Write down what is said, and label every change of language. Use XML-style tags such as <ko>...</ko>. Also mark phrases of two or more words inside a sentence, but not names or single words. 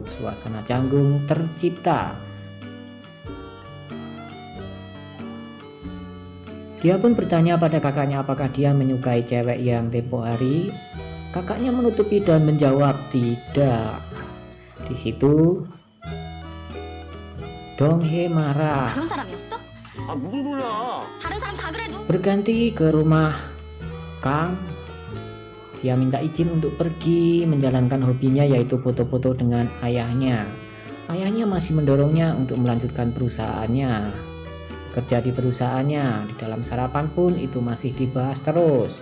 <id>Suasana canggung tercipta. Dia pun bertanya pada kakaknya apakah dia menyukai cewek yang tempo hari. Kakaknya menutupi dan menjawab tidak. Di situ Dong Hye marah.</id> <ko>그런 사람이었어? 아 무슨 소리야? 다른 사람 다 그래도</ko> <id>Berganti ke rumah Kang. Dia minta izin untuk pergi menjalankan hobinya, yaitu foto-foto dengan ayahnya. Ayahnya masih mendorongnya untuk melanjutkan perusahaannya, kerja di perusahaannya. Di dalam sarapan pun itu masih dibahas terus.</id>